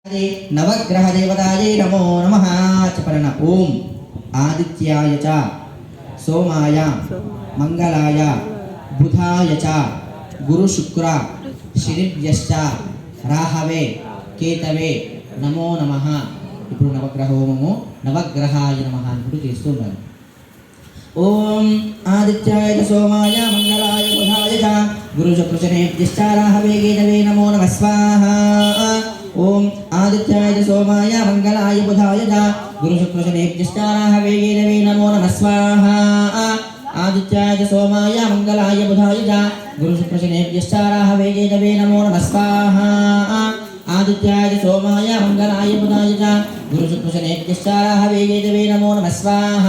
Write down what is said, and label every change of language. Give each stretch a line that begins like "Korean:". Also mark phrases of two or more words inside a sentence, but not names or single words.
Sanskrit: नवग्रह देवताये नमो नमः चपरन ओम आदित्याय च सोमाय मंगलाय बुधाय च गुरु शुक्र शनिभ्यश्च राहवे केतवे नमो नमः
Telugu: ఇప్పుడు నవగ్రహ హోమము
Sanskrit: నవగ్రహాయ నమః
Telugu: అని చేస్తున్నారు.
Sanskrit: ఓం ఆదిత్యాయ చ సోమాయ మంగళాయ బుధాయ చ గురు శుక్ర శనిభ్యశ్చ రాహవే కేతవే నమో నమః స్వాహా. ओम आदित्याय च सोमाय मंगलाय बुधाय च गुरु शुक्र शनिभ्यश्च राहवे केतवे नमो नमः स्वाहा. आदित्याय च सोमाय मंगलाय बुधाय च गुरु शुक्र शनिभ्यश्च राहवे केतवे नमो नमः स्वाहा. आदित्याय च सोमाय मंगलाय बुधाय च गुरु शुक्र शनिभ्यश्च राहवे केतवे नमो नमः स्वाहा.